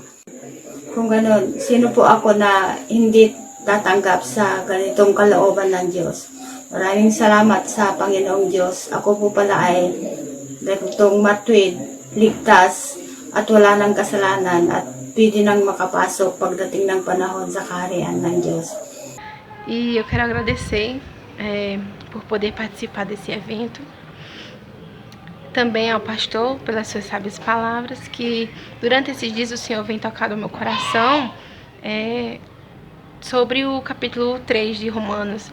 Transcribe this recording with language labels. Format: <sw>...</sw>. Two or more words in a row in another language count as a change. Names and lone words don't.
<tl>Kung ganoon, sino po ako na hindi tatanggap sa ganitong kalooban ng Diyos? Maraming salamat sa Panginoong Diyos. Ako po pala ay ganitong matuwid, ligtas, at wala ng kasalanan at pwede nang makapasok pagdating ng panahon sa kaharian ng Diyos.</tl> <pt>E eu quero agradecer por poder participar desse evento. Também ao pastor pelas suas sábias palavras, que durante esses dias o Senhor vem tocado no meu coração sobre o capítulo 3 de Romanos.</pt>